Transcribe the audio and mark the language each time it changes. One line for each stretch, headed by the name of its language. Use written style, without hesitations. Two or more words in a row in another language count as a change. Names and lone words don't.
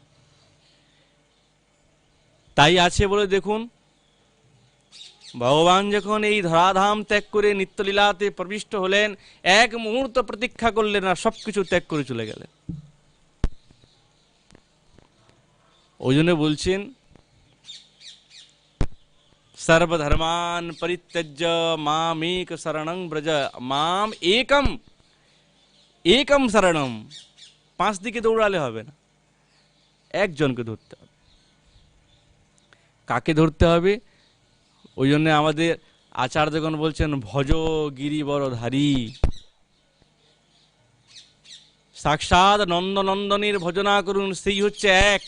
Bangla: তাই আছে বলে দেখুন, ভগবান যখন এই ধরাধাম ত্যাগ করে নিত্যলীলাতে প্রবিষ্ট হলেন, এক মুহূর্ত প্রতীক্ষা করলেন না, সবকিছু ত্যাগ করে চলে গেলেন। ওই জন্য বলছেন
Sanskrit: সর্বধর্মান পরিত্যজ্য মামেক শরণং ব্রজ, মাম একম একম শরণম।
Bangla: 5 দিকে দৌড়ালে হবে না, একজনকে ধরতে হবে। কাকে ধরতে হবে? ওই জন্য আমাদের আচার্যগণ বলছেন ভজ গিরিবরধারী। সাক্ষাৎ নন্দনন্দনের ভজনা করুন, সেই হচ্ছে এক।